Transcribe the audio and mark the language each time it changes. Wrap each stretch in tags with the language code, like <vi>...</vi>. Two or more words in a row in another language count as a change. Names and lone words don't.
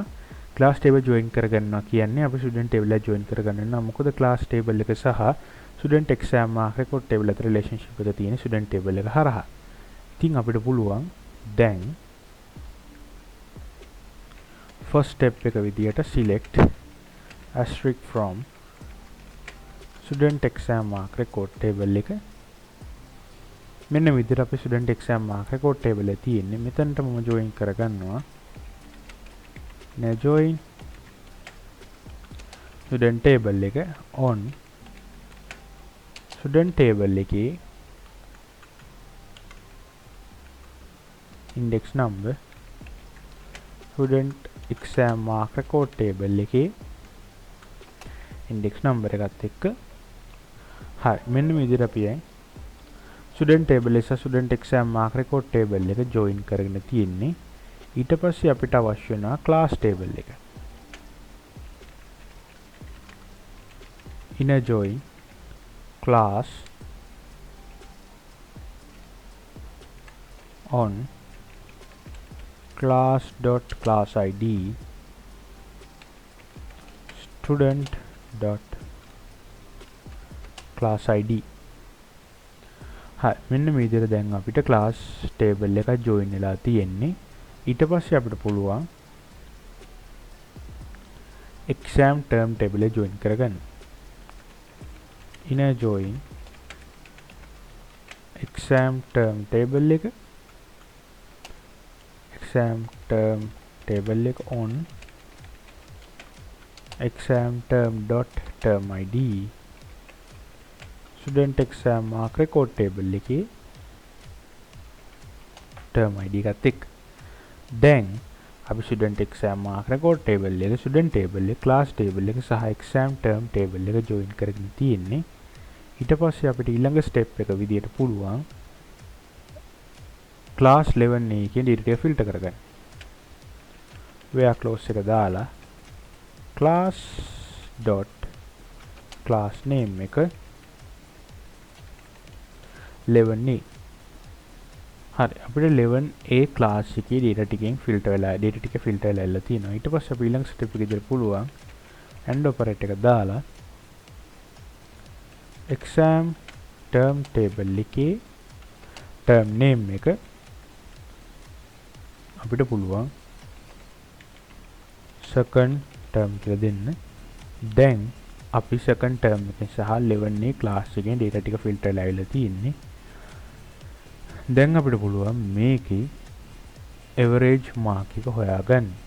<en>class table join</en> <si>කරගන්නවා කියන්නේ අපි</si> <en>student table</en> <si>එක join කරගන්න වෙනවා. මොකද</si> <en>class table</en> <si>එක සහ</si> <en>student exam mark record table</en> <si>අතර relationship එක තියෙන</si> <en>student table</en> <si>එක හරහා. ඉතින් අපිට පුළුවන් දැන්</si> <en>first step</en> <si>එක විදියට</si> <en>select asterisk from student exam mark record table</en> <si>එක. මෙන්න විදිහට අපි</si> <en>student exam mark record table</en> <si>එක තියෙන්නේ. මෙතනට මම join කරගන්නවා.</si> <en>now join student table එක on student table එකේ index number student exam mark record table</en> <si>එකේ</si> <en>index number</en> <si>එකත් එක්ක හරි මෙන්න මේ විදිහට අපි</si> <en>student table</en> <si>එක</si> <en>student exam mark record table</en> <si>එක join කරගෙන තියෙන්නේ ඊට පස්සේ අපිට අවශ්‍ය වෙනවා</si> <en>class table</en> <si>එක</si> <en>inner join class on class.class id student.class id</en> <si>හරි මෙන්න මේ විදිහට දැන් අපිට</si> <en>class table</en> <si>එක join වෙලා තියෙන්නේ ඊට පස්සේ අපිට පුළුවන්</si> <en>exam term table</en> <si>එක join කරගන්න</si> <en>inner join exam term table එක exam term table එක on exam term dot term id student exam mark record table</en> <si>එකේ</si> <en>term id</en> <si>එකත් එක්ක දැන් අපි</si> <en>student exam mark record table</en> <si>එක</si> <en>student table</en> <si>එක</si> <en>class table</en> <si>එක සහ</si> <en>exam term table</en> <si>එක join කරගෙන තියෙන්නේ ඊට පස්සේ අපිට ඊළඟ step එක විදියට පුළුවන් class 11 එකේ data එක filter කරගන්න</si> <en>where close</en> <si>එක දාලා</si> <en>class dot class name</en> <si>එක 11 හරි අපිට</si> <en>11A class</en> <si>එකේ data ටිකෙන් filter වෙලා data ටික filter වෙලා තියෙනවා ඊට පස්සේ අපි ඊළඟ step එක විදියට පුළුවන්</si> <en>and operator</en> <si>එක දාලා</si> <en>exam term table</en> <si>එකේ</si> <en>term name</en> <si>එක අපිට පුළුවන්</si> <en>second term</en> <si>කියලා දෙන්න දැන් අපි</si> <en>second term</en> <si>එකෙන් සහ</si> <en>11A class</en> <si>එකෙන් data ටික filter වෙලා තියෙන්නේ දැන් අපිට පුළුවන් මේකේ</si> <en>average mark</en> <si>එක හොයාගන්න</si>